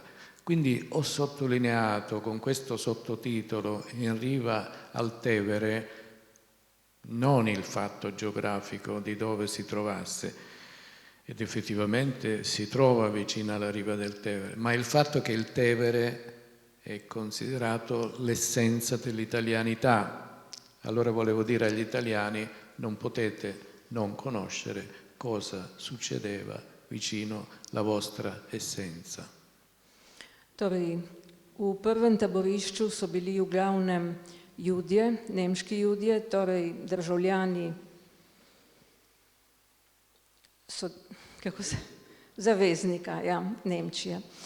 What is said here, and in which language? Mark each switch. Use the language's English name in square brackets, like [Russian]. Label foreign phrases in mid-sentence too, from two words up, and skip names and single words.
[Italian] Quindi ho sottolineato con questo sottotitolo In riva al Tevere non il fatto geografico di dove si trovasse, ed effettivamente si trova vicino alla riva del Tevere, ma il fatto che il Tevere è considerato l'essenza dell'italianità. Allora volevo dire agli italiani: non potete non conoscere cosa succedeva vicino alla vostra essenza. [Slovenian] Torej, v prvem taborišču so bili v glavnem Judje, nemški Judje, torej državljani zaveznika, ja, Nemčije.